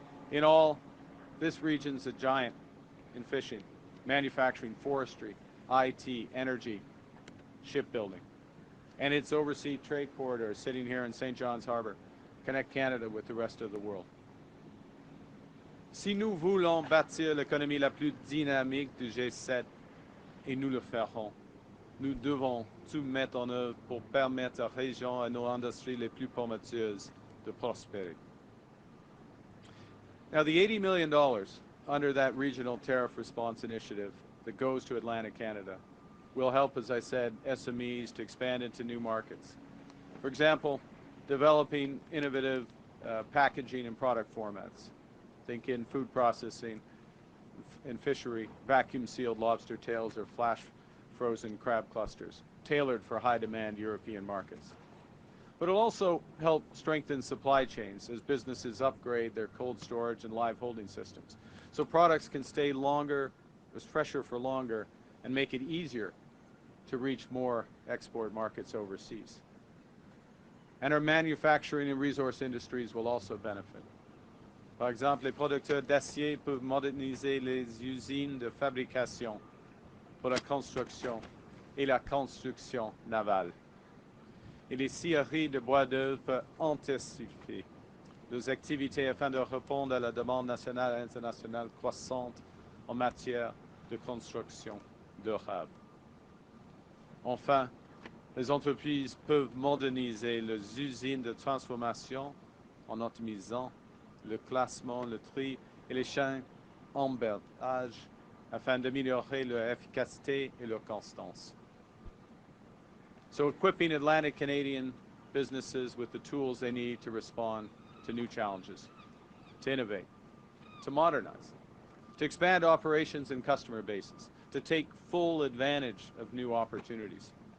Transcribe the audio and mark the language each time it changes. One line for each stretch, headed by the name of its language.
English: In all, this region's a giant in fishing, manufacturing, forestry, IT, energy, shipbuilding. And its overseas trade corridors sitting here in St. John's Harbour connect Canada with the rest of the world.
French: Si nous voulons bâtir l'économie la plus dynamique du G7, et nous le ferons, nous devons tout mettre en œuvre pour permettre à la région et à nos industries les plus prometteuses de prospérer.
English: Now, the $80 million under that regional tariff response initiative that goes to Atlantic Canada will help, as I said, SMEs to expand into new markets. For example, developing innovative packaging and product formats. Think in food processing and fishery, vacuum-sealed lobster tails or flash frozen crab clusters, tailored for high-demand European markets. But it'll also help strengthen supply chains as businesses upgrade their cold storage and live holding systems, so products can stay longer, fresher for longer, and make it easier to reach more export markets overseas. And our manufacturing and resource industries will also benefit.
French: Par exemple, les producteurs d'acier peuvent moderniser les usines de fabrication pour la construction et la construction navale. Et les scieries de bois d'œuvre peuvent intensifier leurs activités afin de répondre à la demande nationale et internationale croissante en matière de construction durable. Enfin, les entreprises peuvent moderniser leurs usines de transformation en optimisant le classement, le tri et les chaînes d'emballage afin d'améliorer leur efficacité et leur constance.
English: So equipping Atlantic Canadian businesses with the tools they need to respond to new challenges, to innovate, to modernize, to expand operations and customer bases, to take full advantage of new opportunities.